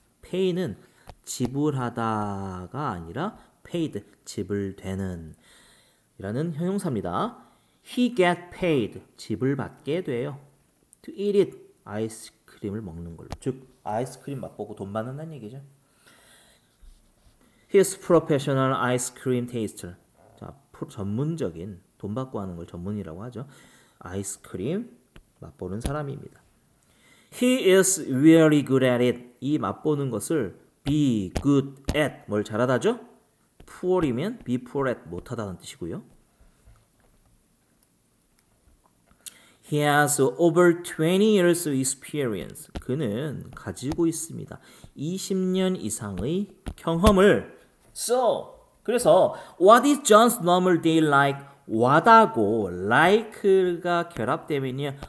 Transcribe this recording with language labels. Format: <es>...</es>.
<ko>pay는 지불하다가 아니라 paid 지불되는 이라는 형용사입니다.</ko> <en>He get paid</en> <ko>지불받게 돼요.</ko> <en>To eat it</en> <ko>아이스크림을 먹는 걸로. 즉 아이스크림 맛보고 돈 받는다는 얘기죠.</ko> <en>He's professional ice cream taster.</en> <ko>자, 전문적인 돈 받고 하는 걸 전문이라고 하죠. 아이스크림 맛보는 사람입니다.</ko> <en>He is very good at it.</en> <ko>이 맛보는 것을 be good at 뭘 잘하다죠? poor이면 be poor at 못하다는 뜻이고요.</ko> <en>He has over 20 years of experience.</en> <ko>그는 가지고 있습니다. 20년 이상의 경험을.</ko> <en>So,</en> <ko>그래서</ko> <en>what is John's normal day like?</en> <ko>what하고 like가 결합되면요.</ko>